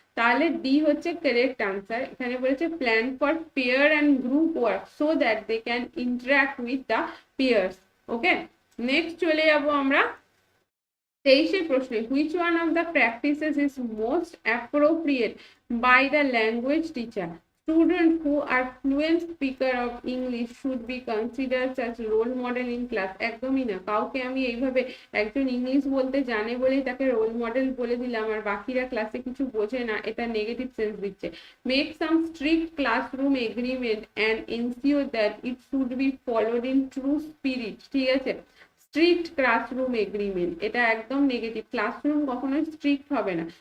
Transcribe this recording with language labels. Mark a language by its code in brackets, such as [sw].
[bn] তাহলে ডি হচ্ছে correct answer. এখানে বলেছে [en] Plan for pair and group work so that they can interact with the pairs. Okay, next [bn] চলে যাবো আমরা 23 প্রশ্নে, [en] Which one of the practices is most appropriate by the language teacher? Students who are fluent speaker of English should be considered as role model in class। [bn] একদমই না, কাউকে আমি এইভাবে একজন ইংলিশ বলতে জানে বলেই তাকে রোল মডেল বলে দিলাম আর বাকিরা ক্লাসে কিছু বোঝে না, এটা নেগেটিভ সেন্স দিচ্ছে। [en] Make some strict classroom agreement and ensure that it should be followed in true spirit. [bn] ঠিক আছে, স্ট্রিক্ট ক্লাসরুম এগ্রিমেন্ট এটা একদম নেগেটিভ, ক্লাসরুম কখনোই স্ট্রিক্ট হবে না।